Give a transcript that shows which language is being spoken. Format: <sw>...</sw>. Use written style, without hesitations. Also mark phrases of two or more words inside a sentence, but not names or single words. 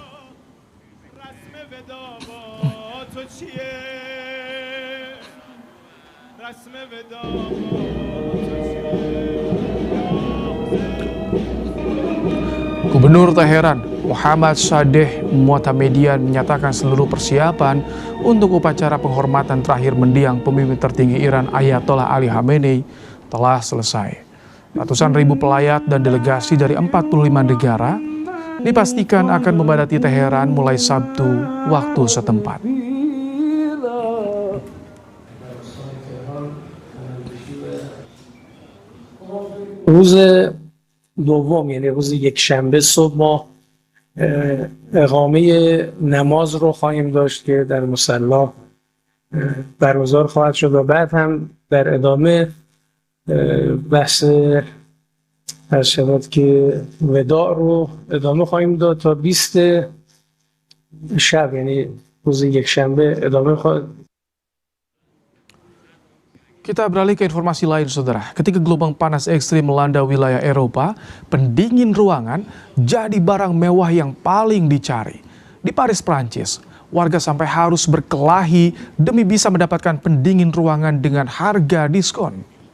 <id>Gubernur Teheran Muhammad Sadeh Mu'tamedian menyatakan seluruh persiapan untuk upacara penghormatan terakhir mendiang pemimpin tertinggi Iran Ayatollah Ali Khamenei telah selesai. Ratusan ribu pelayat dan delegasi dari 45 negara dipastikan akan memadati Teheran mulai Sabtu waktu setempat.</id> <fa>روز دوم یعنی روز یکشنبه صبح ما اقامه نماز رو خواهیم داشت که در مصلی برگزار خواهد شد و بعد هم در ادامه بحث هر شود که وداع رو ادامه خواهیم داد تا 20 شب، یعنی روز یکشنبه ادامه خواهد.</fa> <id>Kita beralih ke informasi lain, saudara. Ketika gelombang panas ekstrim melanda wilayah Eropa, pendingin ruangan jadi barang mewah yang paling dicari. Di Paris, Prancis, warga sampai harus berkelahi demi bisa mendapatkan pendingin ruangan dengan harga diskon.</id>